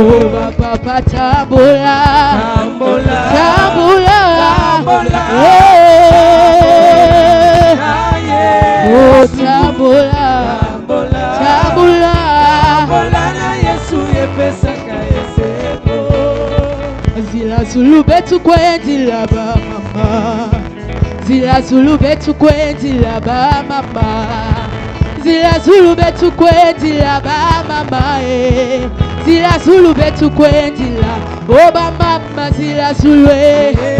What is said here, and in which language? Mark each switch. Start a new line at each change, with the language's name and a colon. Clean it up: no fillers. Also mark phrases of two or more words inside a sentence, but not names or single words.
Lingala: Oh papa tambola, tambola, tambola, tambola na Yesu. Oh tambola, tambola, tambola, tambola na Yesu yepesaka esengo.
Kongo: Zila zulu betu kwendila ba mama. Zila zulu betu kwendila ba mama. Zila zulu betu kwendila ba mama eh. Zila zulu betu kwendila oh ba mama zila zulu eh.